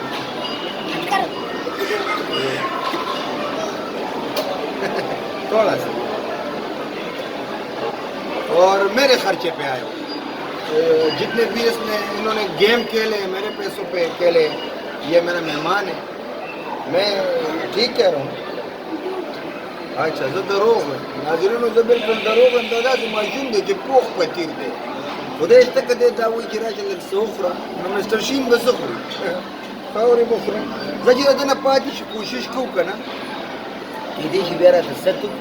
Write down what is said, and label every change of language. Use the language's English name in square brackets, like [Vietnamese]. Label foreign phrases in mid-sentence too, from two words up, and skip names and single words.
[Urdu] تھوڑا سا، اور میرے خرچے پہ آئے ہو. جتنے بھی اس میں انہوں نے گیم کھیلے میرے پیسوں پہ کھیلے. یہ میرا مہمان ہے، میں ٹھیک کہہ رہا ہوں. [Pashto] اچھا زه دروغ وایم. ناظرینو، زه بالکل دروغ وایم، دا داسې ماشوم دی چې پوخ پتیر دی. خدای شته که دی دا وایي چې راشه لږ څه وخوره، نو مسټر شین به څه خوري؟ خاورې به خورم. زه چې د ده نه پاتې شي کوشش کوو که نه، کېدای شي بیا راته ست وکړي.